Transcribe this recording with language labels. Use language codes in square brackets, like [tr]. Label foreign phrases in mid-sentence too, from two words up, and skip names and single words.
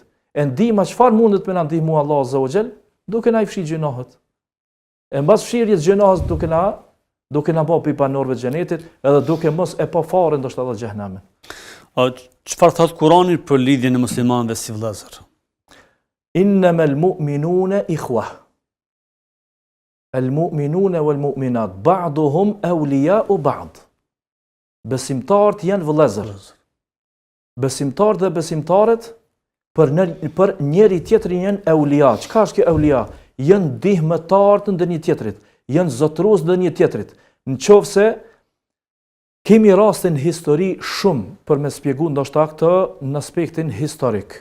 [sq] E ndihma çfarë mundet me na ndihmu Allahu [ar] عز وجل, [sq] duke na i fshi gjinohet. E mbas fshirjes gjinohet duke na bë banorëve të xhenetit, edhe duke mos e pa fare ndoshta edhe xhehenamin. Çfarë thot Kurani për lidhjen e muslimanëve si vëllezër? [ar] إنما المؤمنون إخوة. المؤمنون والمؤمنات بعضهم أولياء بعض. [sq] Besimtarët janë vëllezër. Besimtarët dhe besimtarët për njëri tjetrin janë aulia. Çka është kjo aulia? Janë ndihmëtar të ndonjë tjetrit, janë zotërues të ndonjë tjetrit. Nëse kemi rastin histori shumë për me shpjegu ndoshta këtë në aspektin historik.